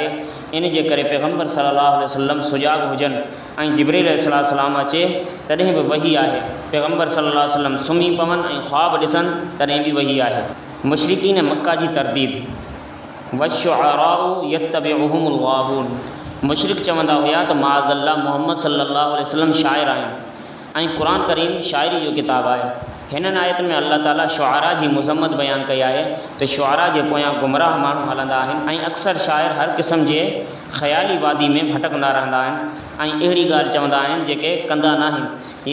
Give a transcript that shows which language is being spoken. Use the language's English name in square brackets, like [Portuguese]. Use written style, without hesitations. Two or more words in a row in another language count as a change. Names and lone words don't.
[Sindhi] इन जे करे पैगम्बर [Arabic] صلى الله عليه وسلم [Sindhi] सुजाॻ हुजनि ऐं जिब्रील अलैहिस्सलाम अचे तॾहिं बि वही आहे। पैगम्बर [Arabic] صلى الله عليه وسلم [Sindhi] सुम्ही पवनि ऐं ख़्वाब ॾिसनि तॾहिं बि वही आहे। मुशरिकीन मक्का जी तरतीब, [Arabic] والشعراء يتبعهم الغاوون. [Sindhi] मुशरिक चवंदा हुया त माअज़ल्लाह मुहम्मद [Arabic] صلى الله عليه وسلم [Sindhi] शाइर आहिनि ऐं क़ुर करीम शाइरी जो किताबु आहे। हिननि आयतुनि में अल्लाह ताला शुअरा जी मुज़म्मत बयानु कई आहे त शुअरा जे पोयां गुमराह माण्हू हलंदा आहिनि ऐं अक्सर शाइर हर क़िस्म जे ख़याली वादी में भटकंदा रहंदा आहिनि ऐं अहिड़ी ॻाल्हि चवंदा आहिनि जेके कंदा न आहिनि।